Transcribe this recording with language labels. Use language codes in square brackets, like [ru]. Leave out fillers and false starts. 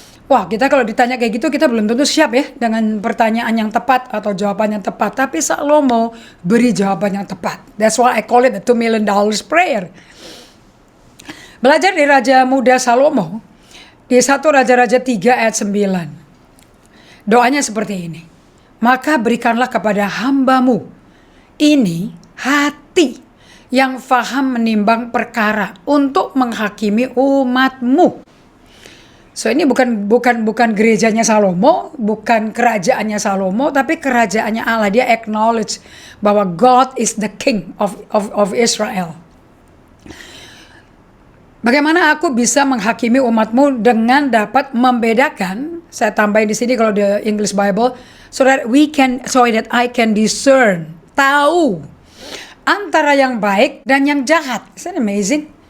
[id] Wah, kita kalau ditanya kayak gitu, kita belum tentu siap ya dengan pertanyaan yang tepat atau jawaban yang tepat. Tapi Salomo beri jawaban yang tepat. [en] That's why I call it the $2 million prayer. [id] Belajar dari Raja Muda Salomo, di 1 Raja-Raja 3 ayat 9. Doanya seperti ini. Maka berikanlah kepada hamba-Mu ini hati yang faham menimbang perkara untuk menghakimi umat-Mu. So ini bukan gerejanya Salomo, bukan kerajaannya Salomo, tapi kerajaannya Allah. Dia acknowledge bahwa [en] God is the King of Israel. [id] Bagaimana aku bisa menghakimi umatmu dengan dapat membedakan? Saya tambahin di sini kalau di English Bible, [en] so that I can discern, [id] tahu antara yang baik dan yang jahat. [en] Isn't it amazing?